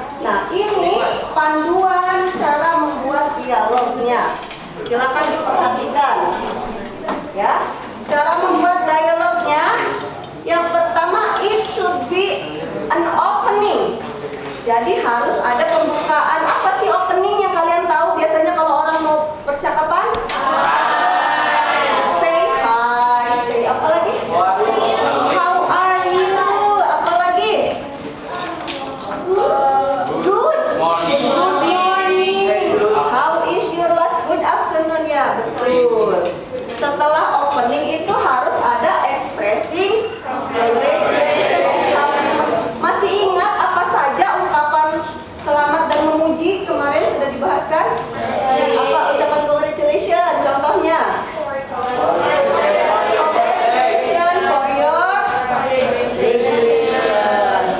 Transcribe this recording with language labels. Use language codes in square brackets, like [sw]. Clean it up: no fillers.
[id] Nah, ini panduan cara membuat dialognya. Silakan diperhatikan. Ya, cara membuat dialognya. Yang pertama, [en] it should be an opening. [id] Jadi harus ada pembukaan. Apa sih opening yang kalian tahu biasanya kalau orang mau percakapan? [en] Say hi. Say [id] apa lagi? [en] How are you? [id] Apa lagi? [en] Good morning. How is your life? Good afternoon [id] ya, betul. Setelah opening itu harus ada expressing congratulations. Masih ingat apa saja ungkapan selamat dan memuji kemarin sudah dibahaskan? Apa ucapan congratulations? Contohnya? [en] Congratulations for your graduation.